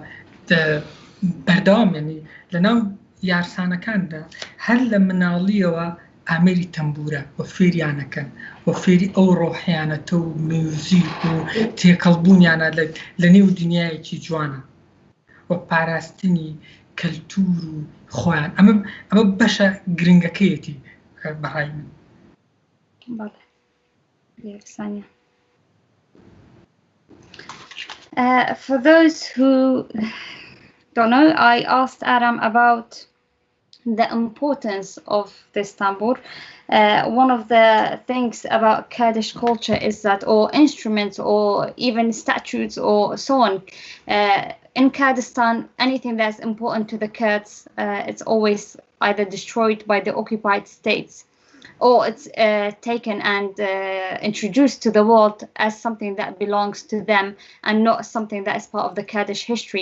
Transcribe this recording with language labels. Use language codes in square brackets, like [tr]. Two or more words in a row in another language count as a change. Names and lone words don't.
[ckb] بەردەوامێنی لەناو یارسانەکاندا هەر لە مناڵیەوە ئامێری تەنبورە و فێریانەکەن و فێری ئەو ڕۆحیانەتە و میوزیک و تێکەڵبوونیانە لە نێو دنیایەکی جوانە و پاراستنی کەلتور و خۆیان ئەمە بەشە گرنگەکەیەتی بەڕای من. [ar] ثانية. [en] For those who don't know, I asked Aram about the importance of this Tanbur. One of the things about Kurdish culture is that all instruments or even statues or so on, in Kurdistan, anything that's important to the Kurds, it's always either destroyed by the occupied states or it's taken and introduced to the world as something that belongs to them and not something that is part of the Kurdish history.